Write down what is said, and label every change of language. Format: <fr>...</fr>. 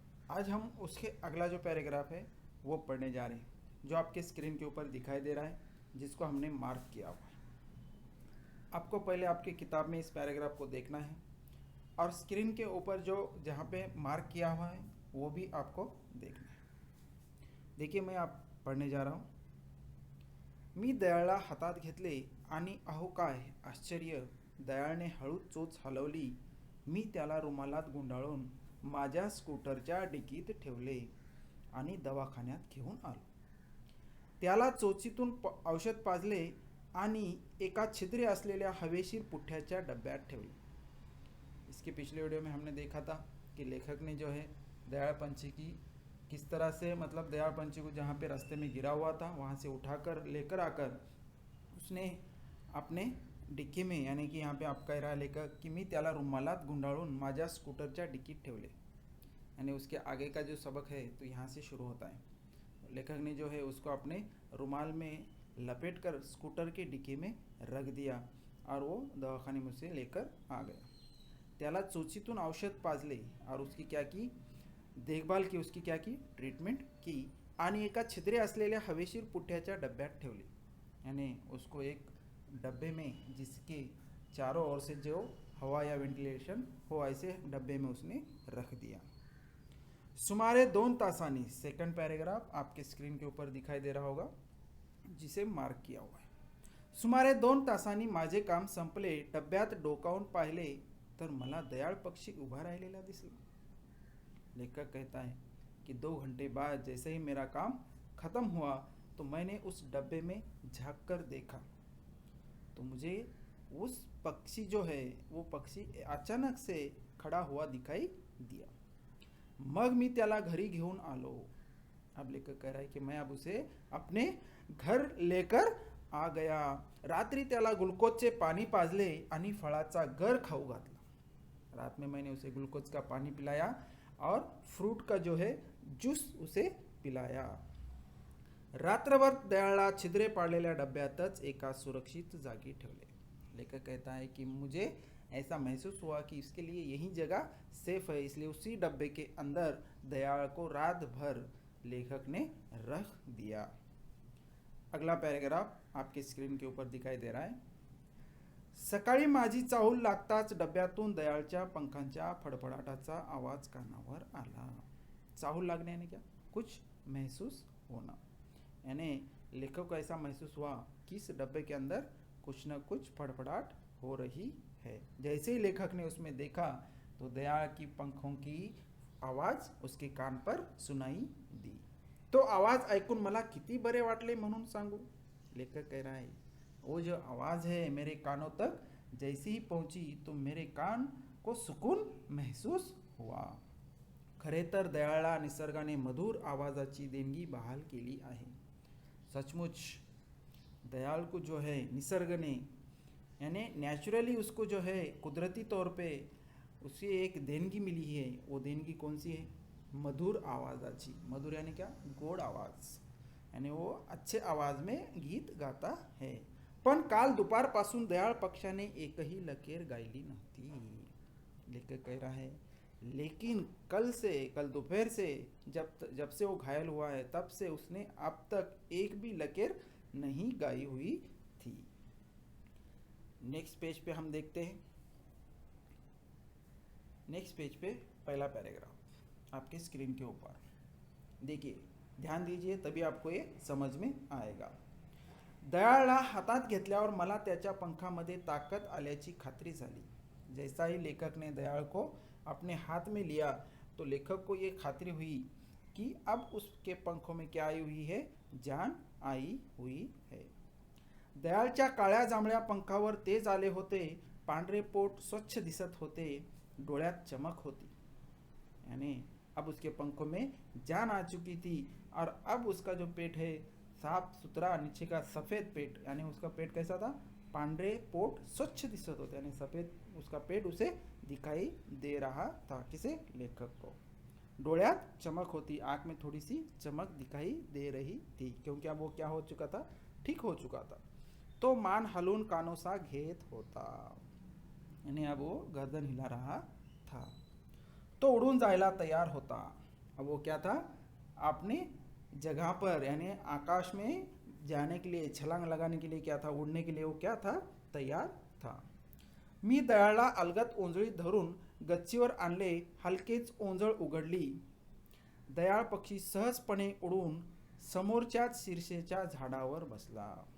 <hi>आज हम उसके अगला जो पैराग्राफ है वो पढ़ने जा रहे हैं, जो आपके स्क्रीन के ऊपर दिखाई दे रहा है, जिसको हमने मार्क किया हुआ है। आपको पहले आपकी किताब में इस पैराग्राफ को देखना है और स्क्रीन के ऊपर जो जहाँ पे मार्क किया हुआ है वो भी आपको देखना है। देखिए, मैं आप पढ़ने जा रहा हूँ।</hi> <mr>मी दयाळला हातात घेतले आणि अहो काय आश्चर्य, दयाळने हळूच चोच हलवली. मी त्याला रुमालात गुंडाळून माझ्या स्कूटरच्या डिकीत ठेवले आणि दवाखान्यात घेऊन आलो. त्याला चोचीतून औषध पाजले आणि एका छिद्रे असलेल्या हवेशीर पुठ्ठ्याच्या डब्यात ठेवले.</mr> <hi>इसके पिछले वीडियो में हमने देखा था कि लेखक ने जो है दयाळ पंछी की किस तरह से, मतलब दयाळ पंछी को जहाँ पे रास्ते में गिरा हुआ था वहाँ से उठाकर लेकर आकर उसने अपने डिक्की में, यानी कि यहाँ पे आप कह रहा है लेखक कि</hi> <mr>मी त्याला रुमालात गुंडाळून माझ्या स्कूटरच्या डिकीत ठेवले,</mr> <hi>यानी उसके आगे का जो सबक है तो यहाँ से शुरू होता है। लेखक ने जो है उसको अपने रुमाल में लपेट कर स्कूटर के डिक्की में रख दिया और वो दवाखाने में से लेकर आ गया.</hi> <mr>त्याला चोचीतून औषध पाजले</mr> <hi>और उसकी क्या की, देखभाल की, उसकी क्या की, ट्रीटमेंट की</hi> <mr>आणि एका छिद्रे असलेल्या हवेशीर पुठ्ठ्याच्या डब्यात ठेवले,</mr> <hi>यानी उसको एक डब्बे में जिसके चारों ओर से जो हवा या वेंटिलेशन हो ऐसे डब्बे में उसने रख दिया.</hi> <mr>सुमारे 2 तासांनी,</mr> <hi>सेकंड पैराग्राफ आपके स्क्रीन के ऊपर दिखाई दे रहा होगा, जिसे मार्क किया हुआ है.</hi> <mr>सुमारे 2 तासांनी माझे काम संपले. डब्यात डोकावून पाहिले तर मला दयाळ पक्षी उभा राहिलेला दिसला.</mr> <hi>लेखक कहता है कि 2 घंटे बाद जैसे ही मेरा काम खत्म हुआ तो मैंने उस डब्बे में झांक कर देखा तो मुझे उस पक्षी जो है वो पक्षी अचानक से खड़ा हुआ दिखाई दिया.</hi> <mr>मग मी त्याला घरी घेऊन आलो.</mr> <hi>अब लेकर कह रहा है कि मैं अब उसे अपने घर लेकर आ गया.</hi> <mr>रात्री त्याला ग्लुकोजचे पाणी पाजले आणि फळाचा गर खाऊ घातला.</mr> <hi>रात में मैंने उसे ग्लूकोज का पानी पिलाया और फ्रूट का जो है जूस उसे पिलाया.</hi> <mr>रात्रभर दयाळला छिद्रे पाडलेल्या डब्यातच एका सुरक्षित जागी ठेवले.</mr> <hi>लेखक कहता है कि मुझे ऐसा महसूस हुआ कि इसके लिए यही जगह सेफ है, इसलिए उसी डब्बे के अंदर दयाळ को रात भर लेखक ने रख दिया. अगला पैराग्राफ आपके स्क्रीन के ऊपर दिखाई दे रहा है.</hi> <mr>सकाळी माझी चाहूल लागताच डब्यातून दयाळच्या पंखांच्या फडफडाटाचा आवाज कानावर आला.</mr> <hi>चाहूल लागने यानी क्या, कुछ महसूस होना, यानी लेखक को ऐसा महसूस हुआ कि इस डब्बे के अंदर कुछ न कुछ फड़फड़ाहट हो रही है. जैसे ही लेखक ने उसमें देखा तो दयाळ की पंखों की आवाज उसके कान पर सुनाई दी.</hi> <mr>तो आवाज ऐकून मला किती बरे वाटले म्हणून सांगू.</mr> <hi>लेखक कह रहा है वो जो आवाज़ है मेरे कानों तक जैसे ही पहुंची तो मेरे कान को सुकून महसूस हुआ.</hi> <mr>खरे तर दयाळला निसर्गाने मधुर आवाजाची देणगी बहाल केली आहे.</mr> <hi>सचमुच दयाल को जो है निसर्ग ने, यानी नेचुरली उसको जो है कुदरती तौर पे उसे एक देणगी मिली है. वो देणगी कौन सी है,</hi> <mr>मधुर आवाज़ाची.</mr> <hi>मधुर यानी क्या, गोड आवाज़, यानी वो अच्छे आवाज़ में गीत गाता है.</hi> <mr>पण काल दुपारपासून दयाळ पक्षाने एकही लकीर गायली नव्हती.</mr> <hi>लेखक कह रहा है लेकिन कल दोपहर से जब से वो घायल हुआ है तब से उसने अब तक एक भी लकीर नहीं गाई हुई थी. नेक्स्ट पेज पे हम देखते हैं. नेक्स्ट पेज पे पहला पैराग्राफ आपके स्क्रीन के ऊपर. देखिए, ध्यान दीजिए, तभी आपको ये समझ में आएगा.</hi> <mr>दयाळला हातात घेतल्यावर मला त्याच्या पंखामध्ये ताकद आल्याची खात्री झाली.</mr> <hi>जैसा ही लेखक ने दयाल को अपने हाथ में लिया तो लेखक को ये खात्री हुई कि अब उसके पंखों में क्या आई हुई है, जान आई हुई है.</hi> <mr>दयाळच्या काळ्या जांभळ्या पंखावर तेज आले होते, पांढरे पोट स्वच्छ दिसत होते, डोळ्यात चमक होती.</mr> <hi>यानी अब उसके पंखों में जान आ चुकी थी और अब उसका जो पेट है साफ सुथरा, नीचे का सफ़ेद पेट, यानी उसका पेट कैसा था,</hi> <mr>पांढरे पोट स्वच्छ दिसत होते,</mr> <hi>यानी सफ़ेद उसका पेट उसे दिखाई दे रहा था. किसे, लेखक को.</hi> <mr>डोळ्यात चमक होती,</mr> <hi>आँख में थोड़ी सी चमक दिखाई दे रही थी, क्योंकि अब वो क्या हो चुका था, ठीक हो चुका था.</hi> <mr>तो मान हलून कानोसा घेत होता,</mr> <hi>यानी अब वो गर्दन हिला रहा था.</hi> <mr>तो उड़ून जायला तैयार होता.</mr> <hi>अब वो क्या था, अपने जगह पर यानी आकाश में जाने के लिए, छलांग लगाने के लिए क्या था, उड़ने के लिए वो क्या था, तैयार था.</hi> <mr>मी दयाळला अलगद ओंजळीत धरून गच्चीवर आणले, हलकेच ओंजळ उघडली. दयाळ पक्षी सहजपणे उडून समोरच्याच शीर्षेच्या झाडावर बसला.</mr>